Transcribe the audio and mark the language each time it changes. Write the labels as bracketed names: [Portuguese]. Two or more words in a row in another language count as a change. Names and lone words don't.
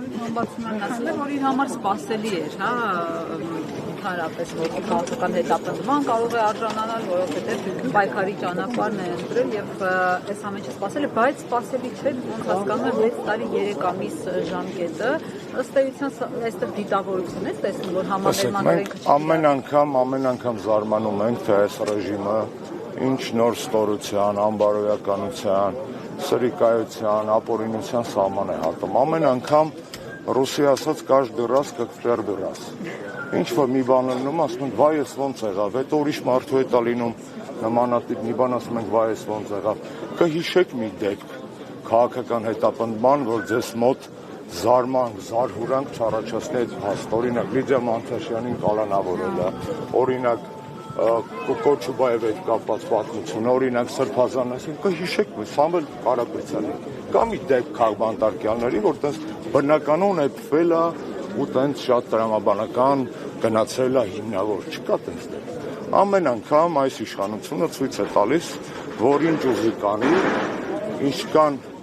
[Armenian] Օմբուդսմանը ասել է, որ իր համար սպասելի էր, ընդհանրապես որ քաղաքական հետապնդման կարող է արժանանալ, որովհետև պայքարի ճանապարհն է ընտրել եւ այս ամենը սպասել է, բայց սպասելի չէ, ոնց հասկանում եմ 6 տարի 3 ամիս ժամկետը, ըստ էության այստեղ դիտավորություն է տեսնում, որ համաներման օրենքը ամեն անգամ զարմանում ենք, թե այս ռեժիմը ինչ նոր ստորության, անբարոյականության, սրիկայության, ապօրինության սահման է հատում։ Ամեն անգամ ռուսի ասած [Russian] «каждый раз как в первый раз»։ [Armenian] Ինչ որ մի բան լինում, ասում ենք «վայ ես ոնց եղավ», հետո ուրիշ մարդու հետ է լինում նմանատիպ մի բան, ասում ենք «վայ ես ոնց եղավ»։ Կհիշեք մի դեպք քաղաքական հետապնդման, որ ձեզ մոտ զարմանք, զարհուրանք չառաջացնի այդ փաստ, օրինակ Լիդիա Մանթաշյանին կալանավորել է, օրինակ Կոչուբաև հետ կապված պատմությունը, օրինակ Սրբազանասին, կհիշեք Սամվել Կարապետյանի, կա մի դեպք քաղբանտարկյալների, որ տես բնականon էփվել է ու տենց շատ տրամաբանական գնացել է հիմնավոր, չկա տենց դեպք։ Ամեն անգամ այս իշխանությունը ցույց է տալիս, որ ինչ ուզի կանի, ինչքան